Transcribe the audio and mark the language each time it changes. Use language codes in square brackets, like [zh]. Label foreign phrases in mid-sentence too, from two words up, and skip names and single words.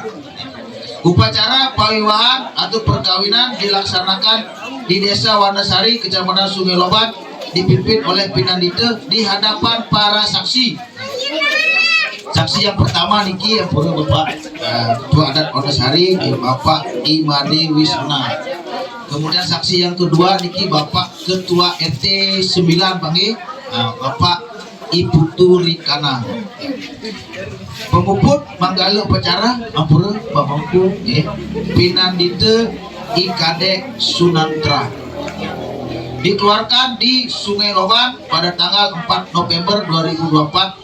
[id] Upacara pawiwahan atau perkawinan dilaksanakan di Desa Wanasari, Kecamatan Sungai Lobat, dipimpin oleh Pinandite di hadapan para saksi. Saksi yang pertama niki yang perlu Bapak Ketua Adat Wanasari, Bapak Imade Wisna. Kemudian saksi yang kedua niki Bapak Ketua RT 9 Bangge, Bapak Iputu Rikana. Pemuput manggala upacara ampura Bamangku Pinandite Ikadek Sunantra. Dikeluarkan di Sungai Lobat pada tanggal 4 November 2024.